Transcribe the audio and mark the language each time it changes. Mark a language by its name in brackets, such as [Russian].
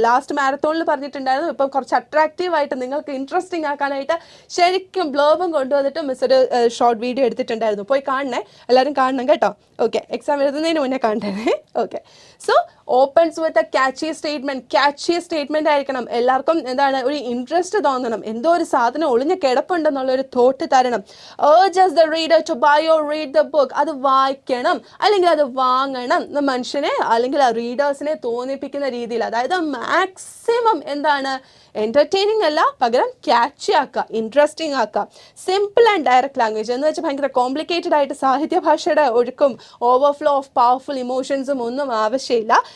[Malayalam] Last മാരത്തോണിൽ പറഞ്ഞിട്ടുണ്ടായിരുന്നു. ഇപ്പം കുറച്ച് അട്രാക്റ്റീവ് ആയിട്ട് നിങ്ങൾക്ക് ഇൻട്രസ്റ്റിംഗ് ആക്കാനായിട്ട് ശരിക്കും ബ്ലർബും കൊണ്ടുവന്നിട്ട് മിസ് ഒരു ഷോർട്ട് വീഡിയോ എടുത്തിട്ടുണ്ടായിരുന്നു. പോയി കാണണേ, എല്ലാവരും കാണണം കേട്ടോ. ഓക്കെ, എക്സാം എഴുതുന്നതിന് മുന്നേ കാണണേ. [English] Okay, so opens with a catchy statement. Catchy statement [Malayalam] ആയിരിക്കണം. എല്ലാവർക്കും എന്താണ് ഒരു ഇൻട്രസ്റ്റ് തോന്നണം, എന്തോ ഒരു സാധനം ഒളിഞ്ഞ കിടപ്പുണ്ടെന്നുള്ള ഒരു തോട്ട് തരണം. [English] urges the reader to buy or read the book. [Malayalam] അത് വായിക്കണം അല്ലെങ്കിൽ അത് വാങ്ങണം എന്ന് മനുഷ്യനെ അല്ലെങ്കിൽ ആ റീഡേഴ്സിനെ തോന്നിപ്പിക്കുന്ന രീതിയിൽ, അതായത് മാക്സിമം എന്താണ് എൻ്റർടൈനിങ് അല്ല, പകരം ക്യാച്ചി ആക്കുക, ഇൻട്രസ്റ്റിംഗ് ആക്കുക. [English] simple and direct language [Malayalam] എന്ന് വെച്ചാൽ ഭയങ്കര കോംപ്ലിക്കേറ്റഡ് ആയിട്ട് സാഹിത്യ ഭാഷയുടെ ഒഴുക്കും [English] overflow of powerful ഇമോഷൻസും [Malayalam] ഒന്നും ആവശ്യമില്ല.